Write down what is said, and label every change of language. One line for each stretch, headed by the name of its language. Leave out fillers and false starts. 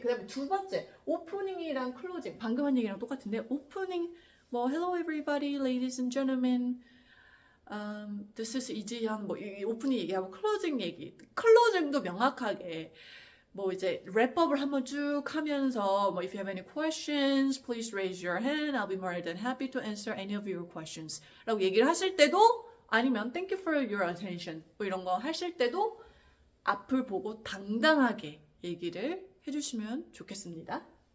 Korean: 그 다음에 두 번째, 오프닝이랑 클로징. 방금 한 얘기랑 똑같은데, 오프닝, 뭐,
English: hello everybody, ladies and gentlemen, this is
Korean: 이지현, 뭐, 이 오프닝 얘기하고 클로징 얘기. 클로징도 명확하게, 뭐, 이제, 랩업을 한번 쭉 하면서, 뭐,
English: if you have any questions, please raise your hand. I'll be more than happy to answer any of your questions.
Korean: 라고 얘기를 하실 때도, 아니면
English: thank you for your attention.
Korean: 뭐, 이런 거 하실 때도, 앞을 보고 당당하게 얘기를 해주시면 좋겠습니다.